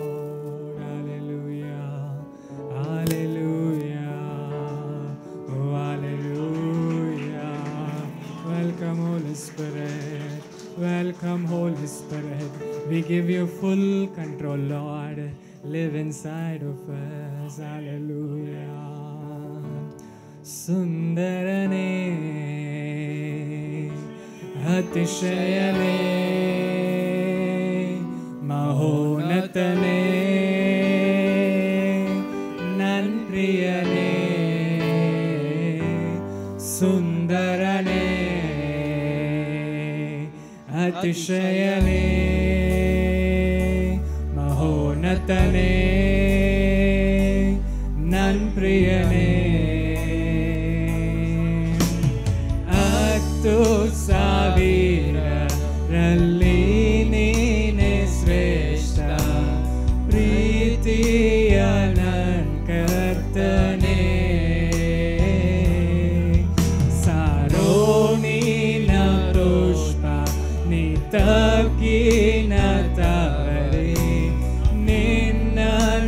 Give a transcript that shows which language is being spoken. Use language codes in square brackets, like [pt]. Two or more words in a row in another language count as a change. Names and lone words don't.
[en] Hallelujah. Hallelujah. Oh, hallelujah. Welcome, Holy Spirit. Welcome, Holy Spirit. We give you full control, Lord. Live inside of us. Hallelujah. [kn] ಸುಂದರನೇ, ಅತಿಶಯನೇ, ಮಹೋನ್ನತನೇ, ನನ್ ಪ್ರಿಯನೇ, ಸುಂದರನೇ, ಅತಿಶಯನೇ, ಮಹೋನ್ನತನೇ, ನನ್ ಪ್ರಿಯನೇ, ಅತ್ತು ಸಾವಿರರಲ್ಲಿ ನೀನೇ ಶ್ರೇಷ್ಠ, ಪ್ರೀತಿಯ ನನ್ ಕರ್ತನೇ. ಸಾರೋಣಿನ ಪುಷ್ಪ ನೀ ತಗ್ಗಿನ ತವರಿ, ನಿನ್ನ